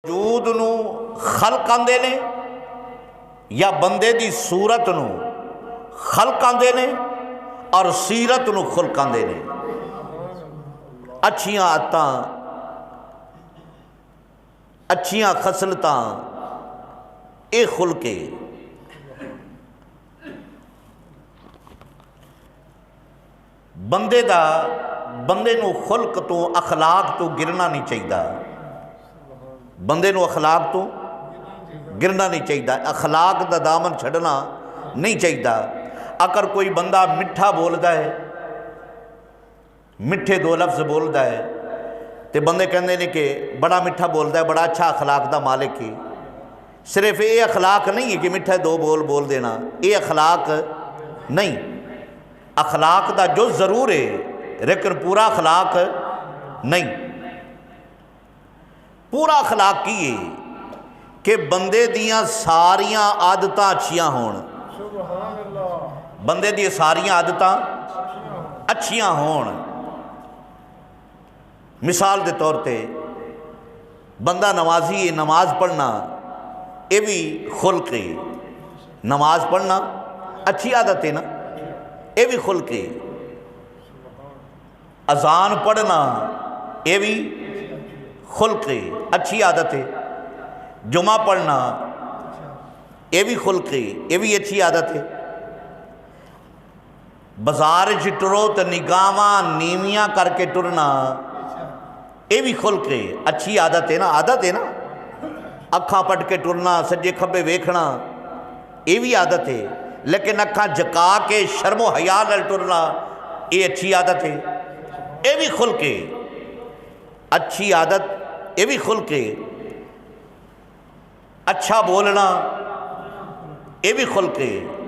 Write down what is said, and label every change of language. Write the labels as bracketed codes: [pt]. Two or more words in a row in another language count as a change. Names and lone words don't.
[pa] وجود نو خلق آندے نے یا بندے دی صورت نو خلق آندے نے اور سیرت نو خلق آندے نے۔ اچھیاں عادتاں، اچھیاں خصلتاں، اے خلقے بندے نو خلق تو اخلاق تو گرنا نہیں چاہیے، بندے نو اخلاق تو گرنا نہیں چاہیے، اخلاق دا دامن چھڑنا نہیں چاہیے۔ اگر کوئی بندہ مٹھا بولدا ہے، مٹھے دو لفظ بولدا ہے تے بندے کہندے نے کہ بڑا مٹھا بولدا ہے، بڑا اچھا اخلاق دا مالک ہے۔ صرف یہ اخلاق نہیں ہے کہ مٹھے دو بول دینا، یہ اخلاق نہیں۔ اخلاق دا جو ضرور ہے لیکن پورا اخلاق نہیں۔ پورا اخلاق کی ہے کہ بندے دیاں ساریاں عادتاں اچھیاں ہون، بندے دیاں ساریاں عادتاں اچھیاں ہون۔ مثال دے طور تے بندہ نمازی ہے، نماز پڑھنا یہ بھی خلق ہے، نماز پڑھنا اچھی عادت ہے نا، یہ بھی خلق ہے۔ اذان پڑھنا یہ بھی خلق ہے، اچھی عادت ہے۔ جمعہ پڑھنا یہ بھی خلق ہے، یہ بھی اچھی عادت ہے۔ بازار ٹرو تو نگاہاں نیویاں کر کے ٹرنا یہ بھی خلق ہے، اچھی عادت ہے نا، عادت ہے نا۔ اکھاں پٹ کے ٹرنا، سجے کھبے ویکھنا یہ بھی عادت ہے، لیکن اکھاں جکا کے شرم و حیا نال ٹرنا یہ اچھی عادت ہے، یہ بھی خلق ہے۔ اچھی عادت یہ بھی خلق ہے۔ اچھا بولنا یہ بھی خلق ہے۔